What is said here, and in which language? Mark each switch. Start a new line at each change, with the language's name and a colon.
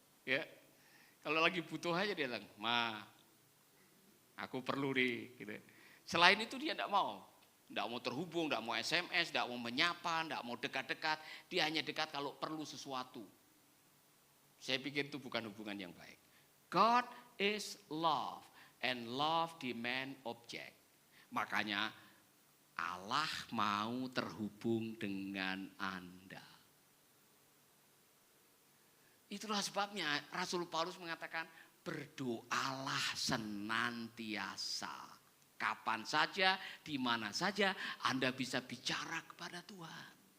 Indonesian: Ya, kalau lagi butuh aja dia bilang, Ma, aku perlu nih. Gitu. Selain itu dia tidak mau terhubung, tidak mau SMS, tidak mau menyapa, tidak mau dekat-dekat. Dia hanya dekat kalau perlu sesuatu. Saya pikir itu bukan hubungan yang baik.
English: God is love and love demand object.
Indonesian: Makanya Allah mau terhubung dengan Anda. Itulah sebabnya Rasul Paulus mengatakan berdoalah senantiasa. Kapan saja, di mana saja Anda bisa bicara kepada Tuhan.